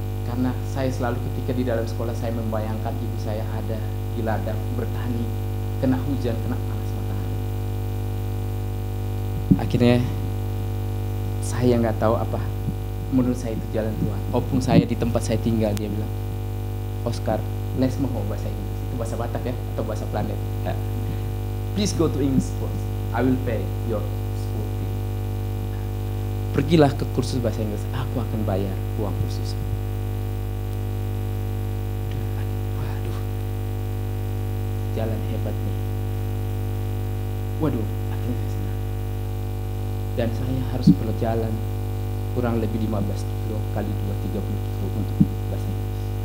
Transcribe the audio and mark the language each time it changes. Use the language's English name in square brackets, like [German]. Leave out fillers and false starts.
[Indonesian] Karena saya selalu ketika di dalam sekolah saya membayangkan ibu saya ada di ladang bertani, kena hujan, kena panas matahari. Akhirnya saya nggak tahu apa, menurut saya itu jalan Tuhan. Opung saya di tempat saya tinggal, dia bilang, Oscar, les mau bahasa Inggris. Itu bahasa Batak ya, atau bahasa planet. Ya. [English] Please go to English course. I will pay your school fee. [Indonesian] Pergilah ke kursus bahasa Inggris, aku akan bayar uang kursus. Waduh, jalan hebat nih. Waduh, akhirnya saya senang. Dan saya harus berjalan kurang lebih 15 kilo kali 2, 30 kilo untuk bahasa Inggris.